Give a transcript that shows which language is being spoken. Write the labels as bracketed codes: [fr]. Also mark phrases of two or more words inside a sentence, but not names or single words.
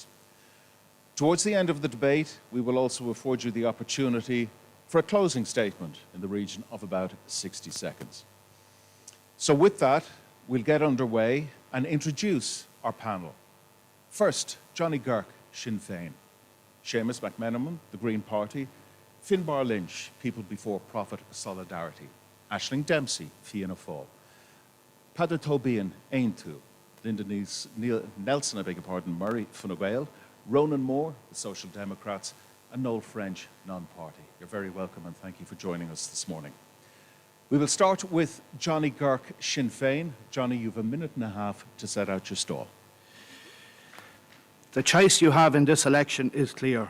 [en] Towards the end of the debate, we will also afford you the opportunity for a closing statement in the region of about 60 seconds. So with that, we'll get underway and introduce our panel. First, Johnny Girk, Sinn Féin. Seamus McMenamin, the Green Party. Finbar Lynch, People Before Profit Solidarity. Aisling Dempsey, Fianna Fáil. Peadar Tóibín, Aontú. Linda Nelson, Murray, Fine Gael. Ronan Moore, the Social Democrats, and Noel French, non-party. You're very welcome and thank you for joining us this morning. We will start with Johnny Girk, Sinn Féin. Johnny, you've a minute and a half to set out your stall. The choice you have in this election is clear.